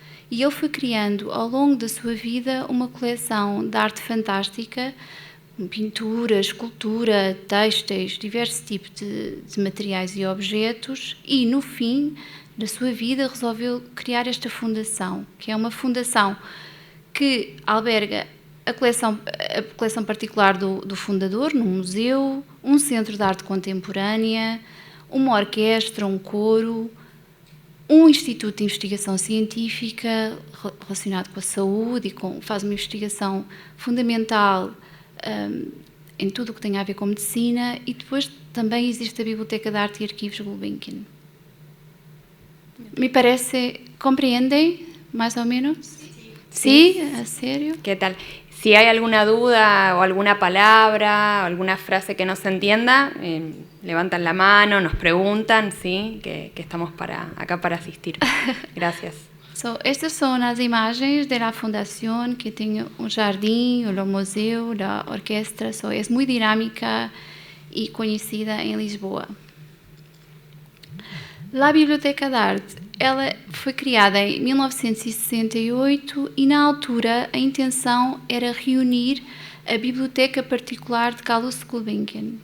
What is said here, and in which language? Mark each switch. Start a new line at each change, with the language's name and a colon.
Portuguese: E ele foi criando, ao longo da sua vida, uma coleção de arte fantástica, pintura, escultura, têxteis, diversos tipos de materiais e objetos, e, no fim da sua vida, resolveu criar esta fundação, que é uma fundação que alberga a coleção particular do fundador, num museu, um centro de arte contemporânea, uma orquestra, um coro, um instituto de investigação científica relacionado com a saúde e faz uma investigação fundamental em tudo o que tem a ver com medicina, e depois também existe a Biblioteca de Arte e Arquivos Gulbenkian.
Spanish: Me parece, ¿comprenden más o menos? Sí, ¿a serio? ¿Qué tal? Si hay alguna duda o alguna palabra o alguna frase que no se entienda, levantan la mano, nos preguntan, ¿sí? Que estamos acá para asistir. Gracias.
Portuguese: Estas são as imagens da fundação, que tem um jardim, o museu, a orquestra. É muito dinâmica e conhecida em Lisboa. A Biblioteca de Arte, ela foi criada em 1968 e, na altura, a intenção era reunir a biblioteca particular de Calouste Gulbenkian.